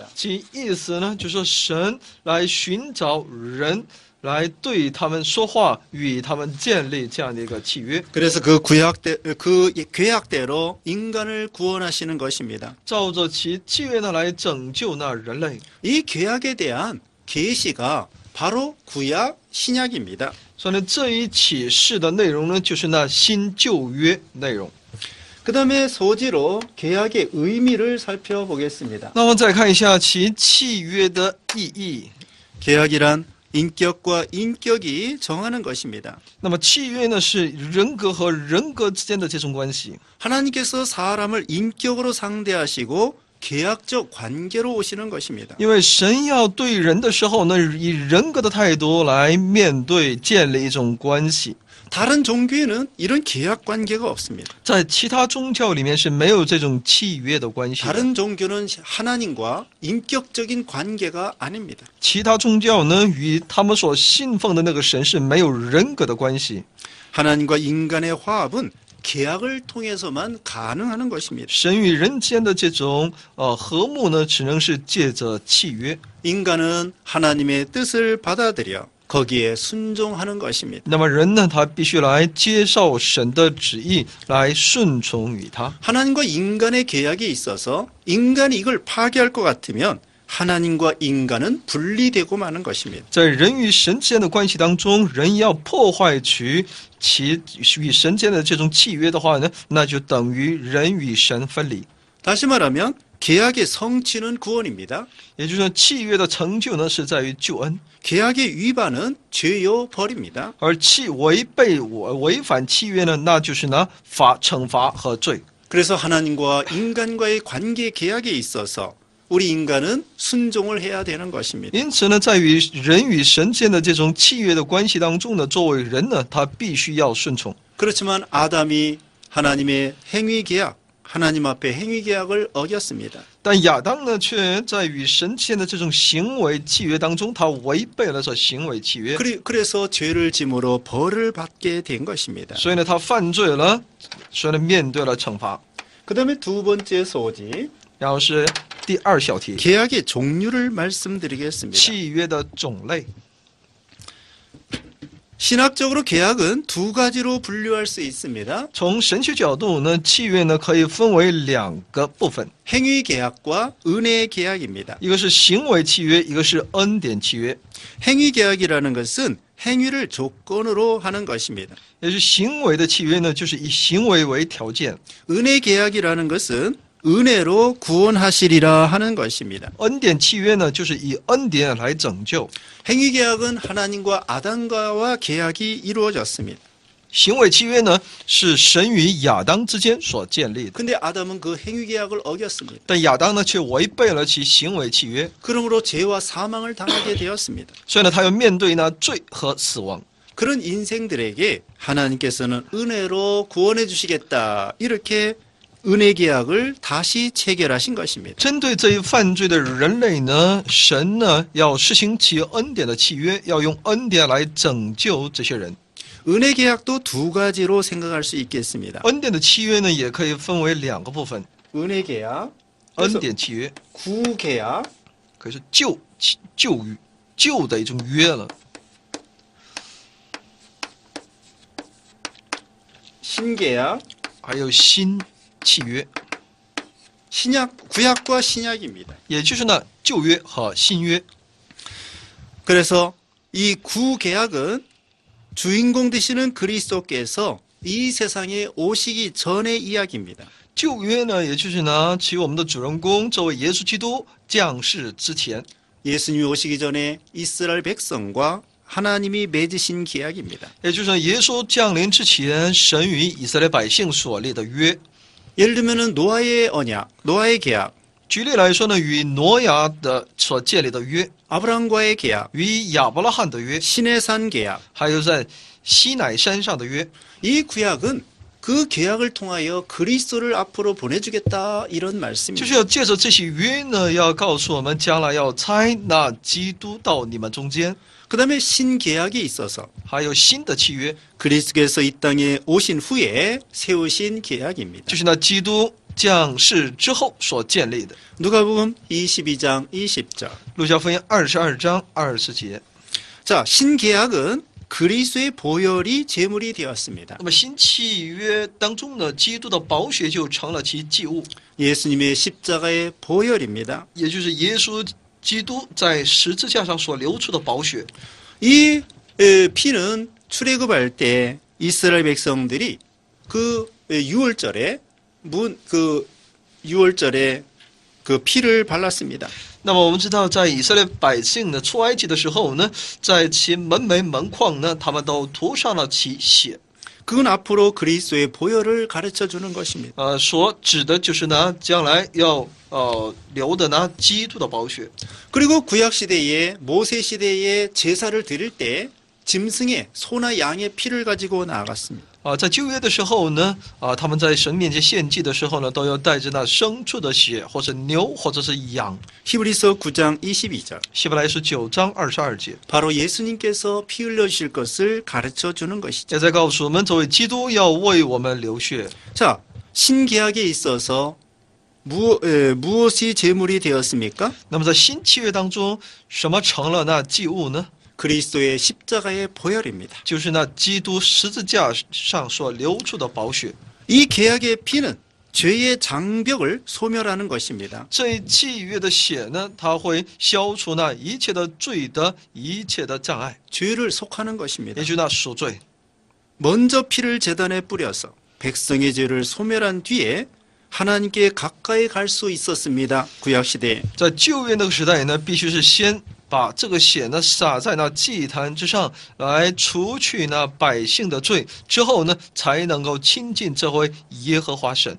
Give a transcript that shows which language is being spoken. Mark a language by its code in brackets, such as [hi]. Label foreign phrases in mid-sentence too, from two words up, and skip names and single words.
[zh] 其意思呢，就是说神来寻找人，来对他们说话，与他们建立这样的一个契约， [ko] 그래서 그 계약대로 인간을 구원하시는 것입니다. [zh] 照着其契约呢来拯救那人类。 [ko] 이 계약에 대한 계시가 바로 구약 신약입니다. [zh] 所以呢，这一启示的内容呢，就是那新旧约内容。 [ko] 그 다음에 소지로 계약의 의미를 살펴보겠습니다. [zh] 那我们再看一下其契约的意义。 [ko] 계약이란 인격과 인격이 정하는 것입니다. [zh] 那么契约呢，是人格和人格之间的这种关系。 [ko] 하나님께서 사람을 인격으로 상대하시고 계약적 관계로 오시는 것입니다. [zh] 因为神要对人的时候呢，以人格的态度来面对，建立一种关系。 [ko] 다른 종교에는 이런 계약 관계가 없습니다. [zh] 在其他宗教里面是没有这种契约的关系的。 [ko] 다른 종교는 하나님과 인격적인 관계가 아닙니다. [zh] 其他宗教呢，与他们所信奉的那个神是没有人格的关系。 [ko] 하나님과 인간의 화합은 계약을 통해서만 가능하는 것입니다. [zh] 神与人间的这种和睦呢，只能是借着契约。 [ko] 인간은 하나님의 뜻을 받아들여 거기에 순종하는 것입니다. [zh] 那么人呢，他必须来接受神的旨意，来顺从于他。 [ko] 하나님과 인간의 계약이 있어서 인간이 이걸 파괴할 것 같으면 하나님과 인간은 분리되고 마는 것입니다. [zh] 在人与神之间的关系当中，人要破坏其与神间的这种契约的话呢，那就等于人与神分离。 [ko] 다시 말하면 계약의 성취는 구원입니다. [zh] 也就是说，契约的成就呢，是在于救恩， [ko] 계약의 위반은 죄요 벌입니다. [zh] 而违反契约呢，那就是呢惩罚和罪。 [ko] 그래서 하나님과 인간과의 관계 계약에 있어서 우리 인간은 순종을 해야 되는 것입니다. [zh] 因此呢，在于人与神间的这种契约的关系当中呢，作为人呢，他必须要顺从。 [ko] 그렇지만 아담이 하나님의 행위 계약, 하나님 앞에 행위 계약을 어겼습니다. [zh] 但亚当呢，却在与神之间的这种行为契约当中，他违背了这行为契约， [ko] 그래서 죄를 짐으로 벌을 받게 된 것입니다. [zh] 所以呢，他犯罪了，所以呢，面对了惩罚。 [ko] 그 다음에 두 번째 소지, [zh] 然后是第二小题， [ko] 계약의 종류를 말씀드리겠습니다. [zh] 契约的种类。 [ko] 신학적으로 계약은 두 가지로 분류할 수 있습니다. [zh] 从神学角度呢，契约呢可以分为两个部分， [ko] 행위 계약과 은혜 계약입니다. [zh] 一个是行为契约，一个是恩典契约。 [ko] 행위 계약이라는 것은 행위를 조건으로 하는 것입니다. [zh] 也是行为的契约呢，就是以行为为条件。 [ko] 은혜 계약이라는 것은 은혜로 구원하시리라 하는 것입니다. [zh] 恩典契约呢，就是以恩典来拯救。 [ko] 행위 계약은 하나님과 아담과와 계약이 이루어졌습니다. [zh] 行为契约呢，是神与亚当之间所建立的， [ko] 근데 아담은 그 행위 계약을 어겼습니다. [zh] 但亚当呢却违背了其行为契约， [ko] 그러므로 죄와 사망을 당하게 되었습니다. [zh] 所以呢，他要面对那罪和死亡。 [ko] 그런 인생들에게 하나님께서는 은혜로 구원해 주시겠다. 이렇게 은혜 계약을 다시 체결하신 것입니다. [zh] 针对这一犯罪的人类呢，神呢要施行其恩典的契约，要用恩典来拯救这些人。 [ko] 은혜 계약도 두 가지로 생각할 수 있겠습니다. [zh] 恩典的契约呢，也可以分为两个部分。 [ko] 은혜 계약, [zh] 恩典契约 [ko] 구 계약, [zh] 可以是旧的一种约了， [ko] 신 계약, [zh] 还有新契约， [ko] 신약, 구약과 신약입니다. [zh] 也就是呢旧约和新约。 [ko] 그래서 이 구 계약은 주인공 되시는 그리스도께서 이 세상에 오시기 전의 이야기입니다. [zh] 旧约呢，也就是呢，其我们的主人公这位耶稣基督降世之前， [ko] 예수님이 오시기 전에 이스라엘 백성과 하나님이 맺으신 계약입니다. [zh] 也就是耶稣降临之前，神与以色列百姓所立的约。 [ko] 예를 들면은 노아의 언약, 노아의 계약, [zh] 举例来说呢，与挪亚的所建立的约， [ko] 아브라함과의 계약, [zh] 与亚伯拉罕的约， [ko] 시내산 계약. [zh] 还有在西乃山上的约。 [ko] 이 구약은 그 계약을 통하여 그리스도를 앞으로 보내주겠다 이런 [zh] 就 [ko] 말씀입니다. [zh] 是要借着这些约呢，要告诉我们将来要差那基督到你们中间。 [ko] 그 다음에 신계약이 있어서 [zh] 还有新的契约， [ko] 그리스도께서 이 땅에 오신 후에 세우신 계약입니다. [zh] 就是那基督降世之后所建立的。 [ko] 누가복음 22장 20절. [zh] 路加福音22章20节。 [ko] 자, 신계약은 그리스도의 보혈이 제물이 되었습니다. [zh] 那么新契约当中呢，基督的宝血就成了其祭物， [ko] 예수님의 십자가의 보혈입니다. [zh] 也就是耶稣基督在十字架上所流出的宝血。 [ko] 이 피는 출애굽할 때 이스라엘 백성들이 그 6월절에 그 피를 발랐습니다. [zh] 那么我们知道，在以色列百姓呢出埃及的时候呢，在其门楣门框呢，他们都涂上了其血。 [ko] 그건 앞으로 그리스도의 보혈을 가르쳐 주는 것입니다. [zh] 所指的就是呢，将来要流的呢基督的宝血。 [ko] 그리고 구약 시대에 모세 시대에 제사를 드릴 때 짐승의 소나 양의 피를 가지고 나아갔습니다. [zh] 在旧约的时候呢，他们在神面前献祭的时候呢，都要带着那牲畜的血，或是牛，或者是羊。 [ko] 히브리서 9장 22절. [zh] 希伯来书9章22节， [ko] 바로 예수님께서 피 흘려 주실 것을 가르쳐 주는 것이죠. [zh] 也在告诉我们，作为基督要为我们流血。 [ko] 자, 신계약에 있어서 무엇이 제물이 되었습니까? [zh] 那么在新契约当中，什么成了那祭物呢？ [ko] 그리스도의 십자가의 보혈입니다. [zh] 就是那基督十字架上所流出的宝血。 [ko] 이 계약의 피는 죄의 장벽을 소멸하는 것입니다. [zh] 这契约的血呢，它会消除那一切的罪的一切的障碍， [ko] 죄를 속하는 것입니다. [zh] 也就是那赎罪。 [ko] 먼저 피를 제단에 뿌려서 백성의 죄를 소멸한 뒤에 하나님께 가까이 갈 수 있었습니다. 구약 시대에. [zh] 在旧约那个时代呢，必须是先把这个血呢洒在那祭坛之上，来除去那百姓的罪，之后呢，才能够亲近这位耶和华神。